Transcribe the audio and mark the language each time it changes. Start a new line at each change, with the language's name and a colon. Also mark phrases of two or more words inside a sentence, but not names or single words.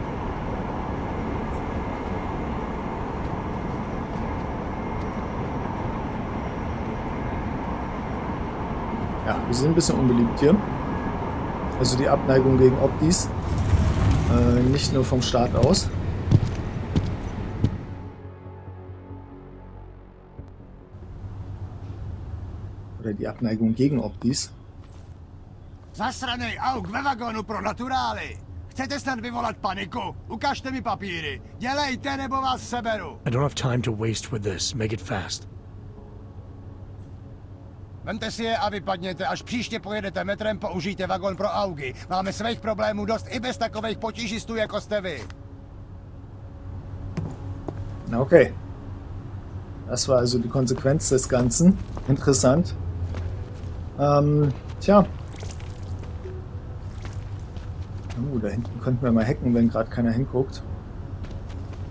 German: Ja, wir sind ein bisschen unbeliebt hier. Also die Abneigung gegen Optis. Nicht nur vom Staat aus. Oder die Abneigung gegen Optis.
Czech: Zasranej auk ve vagonu pro naturály. Chcete snad vyvolat paniku? Ukažte mi papíry. Dělejte, nebo vás seberu.
English: I don't have time to waste with this. Make it fast.
Czech: Vemte si je a vypadněte. Až příště pojedete metrem, použijte vagon pro augy. Máme svých problémů dost i bez takových potížistů, jako jste vy.
German: Okay. Das war also die Konsequenz des Ganzen. Interessant. Tja. Da hinten könnten wir mal hacken, wenn gerade keiner hinguckt.